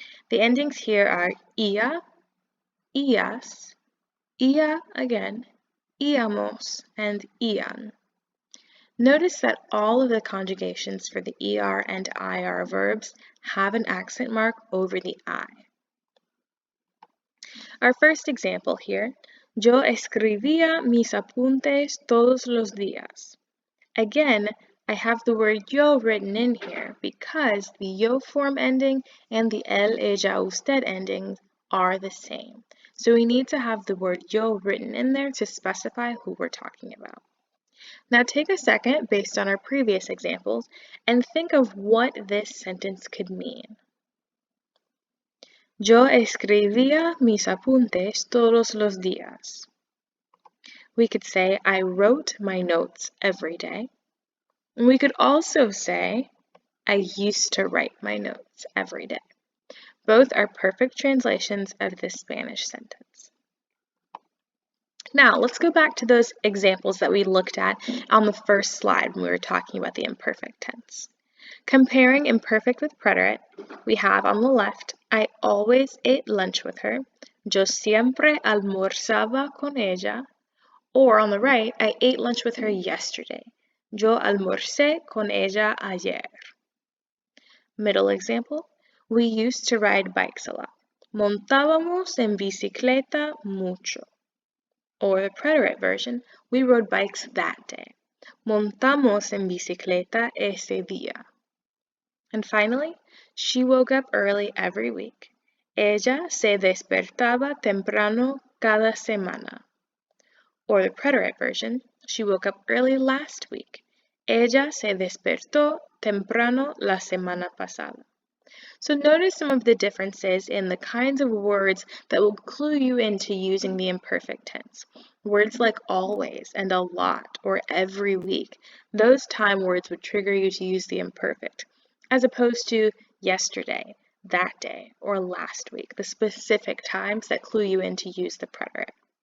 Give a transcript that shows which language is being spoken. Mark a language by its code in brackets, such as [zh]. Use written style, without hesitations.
[en] The endings here are ia, ias, ia again, íamos, and ian. Notice that all of the conjugations for the ER and IR verbs have an accent mark over the I. Our first example here, [es] yo escribía mis apuntes todos los días. [en] Again, I have the word yo written in here because the yo form ending and the él, ella, usted endings are the same. So we need to have the word yo written in there to specify who we're talking about. Now take a second, based on our previous examples, and think of what this sentence could mean. [es] Yo escribía mis apuntes todos los días. [en] We could say, I wrote my notes every day. And we could also say, I used to write my notes every day. Both are perfect translations of this Spanish sentence. Now, let's go back to those examples that we looked at on the first slide when we were talking about the imperfect tense. Comparing imperfect with preterite, we have on the left, I always ate lunch with her. [es] Yo siempre almorzaba con ella. [en] Or on the right, I ate lunch with her yesterday. [es] Yo almorcé con ella ayer. [en] Middle example, we used to ride bikes a lot. [es] Montábamos en bicicleta mucho. [en] Or the preterite version, we rode bikes that day. [es] Montamos en bicicleta ese día. [en] And finally, she woke up early every week. [es] Ella se despertaba temprano cada semana. [en] Or the preterite version, she woke up early last week. [es] Ella se despertó temprano la semana pasada. [en] So notice some of the differences in the kinds of words that will clue you into using the imperfect tense. Words like always and a lot or every week, those time words would trigger you to use the imperfect, as opposed to yesterday, that day, or last week, the specific times that clue you in to use the preterite.